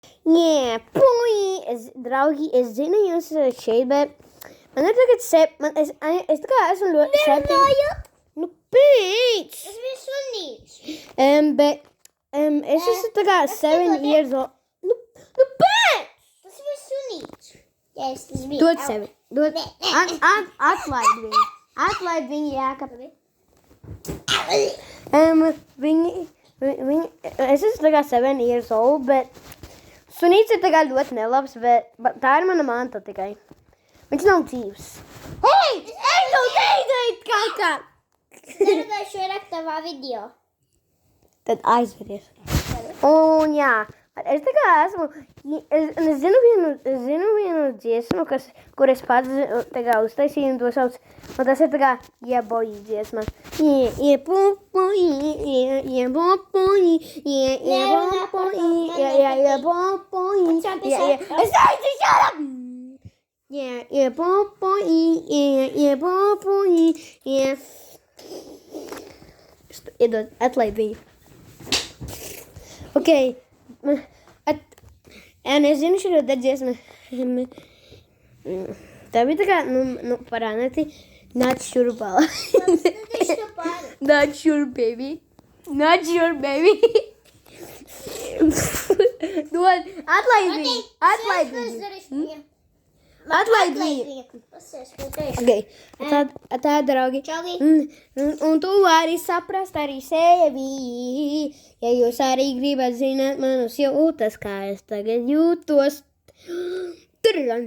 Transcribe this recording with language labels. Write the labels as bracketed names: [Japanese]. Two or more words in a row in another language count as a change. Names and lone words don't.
[Latvian] Jā, draugi, es zinu, jūs esat šeit, bet man ir tagad es tā kā esmu ļoti Nerunājot! Nu, pēc! Tas bija sunīts. Bet es esmu tā kā [English] 7 years old. [Latvian] Nu, pēc! Tas bija sunīts. Jā, tas bija. Dod sevi. Atlaid viņu. Atlaid viņu, Jākab. Es esmu tā kā [English] 7 years old, [Latvian] bet sunīts ir tā kā ļoti nelabs, bet tā ir mana manta tikai. Viņš nav dzīvs. Hei! Es tev teicu kaut kā! Nerunāšu vairāk tavā video. Tad aizveries. Un jā, es tā kā esmu, es zinu vienu dziesmu, kur es pats tā kā uztaisīju un to sauc, un tas ir tā kā Boy dziesma. Boy. Es teicu, [English] shut up! Boy. [Latvian] Iedod, atlaid viņu. Ok. Es zinu šo dziesmu. Tā bija tā kā, parānati. [English] Not sure, bala. Not sure, baby. Not sure, baby. [Latvian] Dod, atlaid viņu. Atlaid viņu. Atlaid viņu. Ok, tā, draugi. Un tu vari saprast arī sevi. Ja jūs arī gribat zināt manus jūtas, kā es tagad jūtos.